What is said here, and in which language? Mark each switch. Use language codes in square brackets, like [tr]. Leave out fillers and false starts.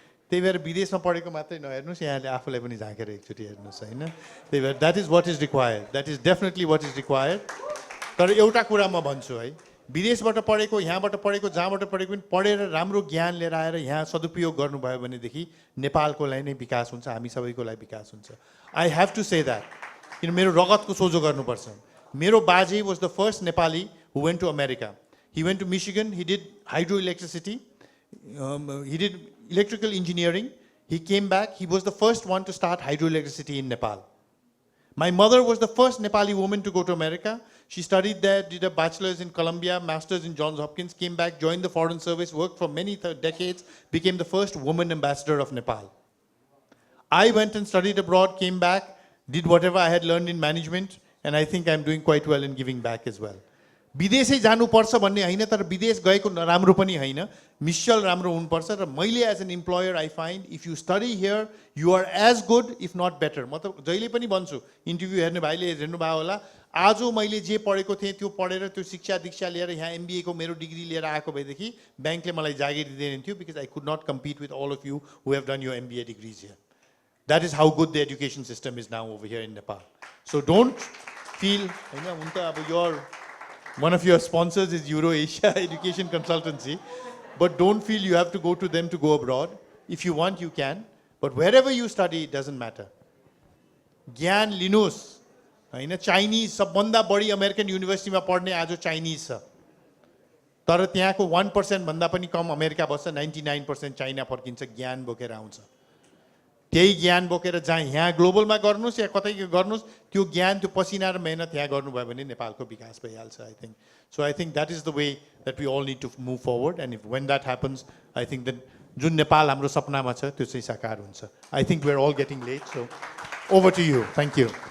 [ne] त्यही भएर विदेशमा पढेको मात्रै नहेर्नुहोस् यहाँले आफूलाई पनि झाँकेर एकचोटि हेर्नुहोस् होइन त्यही भएर that is what is required that is definitely what is required तर एउटा कुरा म भन्छु है विदेशबाट पढेको यहाँबाट पढेको जहाँबाट पढेको पनि पढेर राम्रो ज्ञान लिएर आएर यहाँ सदुपयोग गर्नुभयो भनेदेखि नेपालको लागि नै विकास हुन्छ हामी सबैको लागि विकास हुन्छ [en] I have to say that [ne] किन मेरो रगतको सोझो गर्नुपर्छ मेरो बाजे [en] was the first Nepali who went to America. He went to Michigan, he did hydroelectricity, he did electrical engineering, he came back, he was the first one to start hydroelectricity in Nepal. My mother was the first Nepali woman to go to America. She studied there, did a bachelor's in Columbia, master's in Johns Hopkins, came back, joined the foreign service, worked for many decades, became the first woman ambassador of Nepal. I went and studied abroad, came back, did whatever I had learned in management, and I think I'm doing quite well in giving back as well. [ne] विदेशै जानुपर्छ भन्ने होइन तर विदेश गएको राम्रो पनि होइन मिसल राम्रो हुनुपर्छ र मैले [en] as an employer I find if you study here you are as good if not better [ne] म त जहिले पनि भन्छु इन्टरभ्यू हेर्ने भाइले हेर्नुभयो होला आज मैले जे पढेको थिएँ त्यो पढेर त्यो शिक्षा दीक्षा लिएर यहाँ एमबिएको मेरो डिग्री लिएर आएको भएदेखि ब्याङ्कले मलाई जागिर दिँदैन थियो [en] because I could not compete with all of you who have done your MBA degrees here that is how good the education system is now over here in Nepal so don't feel [ne] होइन हुन त अब [en] Your one of your sponsors is EuroAsia Education Consultancy, but don't feel you have to go to them to go abroad. If you want, you can. But wherever you study, it doesn't matter. [ne] Gyan Linus, Chinese, सबभन्दा बढी American युनिभर्सिटीमा पढ्ने आज Chinese छ तर त्यहाँको 1% भन्दा पनि कम अमेरिका बस्छ 99% चाइना फर्किन्छ ज्ञान बोकेर आउँछ त्यही ज्ञान बोकेर जहाँ यहाँ ग्लोबलमा गर्नुहोस् या कतै गर्नुहोस् त्यो ज्ञान त्यो पसिना र मेहनत यहाँ गर्नुभयो भने नेपालको विकास भइहाल्छ [en] I think so I think that is the way that we all need to move forward and if when that happens I think that [ne] जुन नेपाल हाम्रो सपनामा छ त्यो चाहिँ साकार हुन्छ [en] I think we are all getting late so over to you thank you